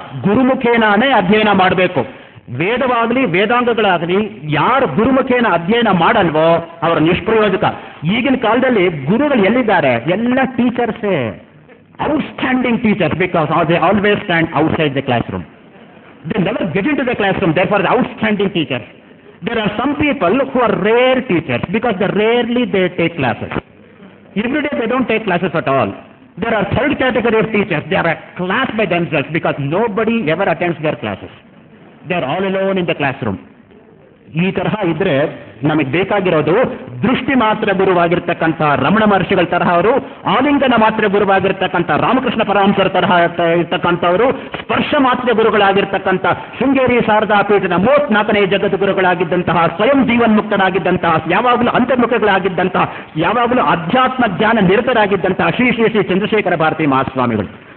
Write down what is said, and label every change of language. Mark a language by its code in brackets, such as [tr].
[kn] ಗುರುಮುಖೇನಾನೇ ಅಧ್ಯಯನ ಮಾಡಬೇಕು. ವೇದವಾಗಲಿ ವೇದಾಂಗಗಳಾಗಲಿ ಯಾರು ಗುರುಮುಖೇನ ಅಧ್ಯಯನ ಮಾಡಲ್ವೋ ಅವರ ನಿಷ್ಪ್ರಯೋಜಕ. ಈಗಿನ ಕಾಲದಲ್ಲಿ ಗುರುಗಳು ಎಲ್ಲಿದ್ದಾರೆ? ಎಲ್ಲ [en] ಟೀಚರ್ಸೇ, outstanding teachers, because they always stand outside the class room. They never get into the classroom, therefore the outstanding teachers. There are some people who are rare teachers because rarely they take classes. Every day they don't take classes at all. There are third category of teachers. They are a class by themselves because nobody ever attends their classes. They are all alone in the classroom. [kn] ಈ ತರಹ ಇದ್ರೆ ನಮಗೆ ಬೇಕಾಗಿರೋದು ದೃಷ್ಟಿ ಮಾತ್ರ ಗುರುವಾಗಿರ್ತಕ್ಕಂಥ ರಮಣ ಮಹರ್ಷಿಗಳ ತರಹ ಅವರು, ಆಲಿಂಗನ ಮಾತ್ರ ಗುರುವಾಗಿರ್ತಕ್ಕಂಥ ರಾಮಕೃಷ್ಣ ಪರಮಹಂಸರ ತರಹ ಇರ್ತಕ್ಕಂಥವರು, ಸ್ಪರ್ಶ ಮಾತ್ರ ಗುರುಗಳಾಗಿರ್ತಕ್ಕಂಥ ಶೃಂಗೇರಿ ಶಾರದಾ ಪೀಠದ 34ನೇ ಜಗದ್ಗುರುಗಳಾಗಿದ್ದಂತಹ, ಸ್ವಯಂ ಜೀವನ್ಮುಕ್ತರಾಗಿದ್ದಂತಹ, ಯಾವಾಗಲೂ ಅಂತರ್ಮುಖಗಳಾಗಿದ್ದಂತಹ, ಯಾವಾಗಲೂ ಅಧ್ಯಾತ್ಮ ಜ್ಞಾನ ನಿರತರಾಗಿದ್ದಂತಹ ಶ್ರೀ ಶ್ರೀ ಶ್ರೀ ಚಂದ್ರಶೇಖರ ಭಾರತಿ ಮಹಾಸ್ವಾಮಿಗಳು.